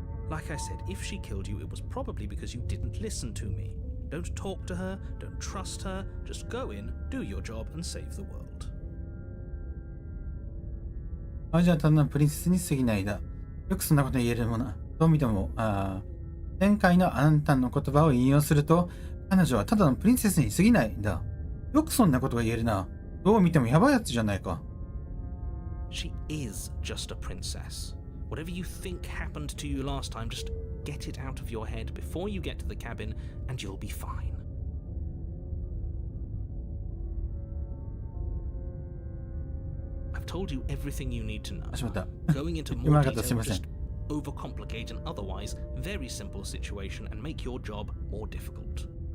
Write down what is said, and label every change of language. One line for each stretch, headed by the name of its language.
English: Like I said, if she killed you, it was probably because you didn't listen to me. Don't talk to her, don't trust her, just go in, do your job, and save the world.
Japanese: じゃあただのプリンセスに過ぎないだ。よくそんなこと言えるもの。どう見ても、前回のあんたの言葉を引用すると、彼女はただのプリンセスに過ぎないんだ。よくそんなことが言えるな。どう見てもやばいやつじゃないか。
English: She is just a princess.Whatever you think happened to you last time, just get it out of your head before you get to the cabin, and you'll be fine. I've told you everything you need to know. Going into more detail will just overcomplicate an otherwise very simple situation and make your job more difficult.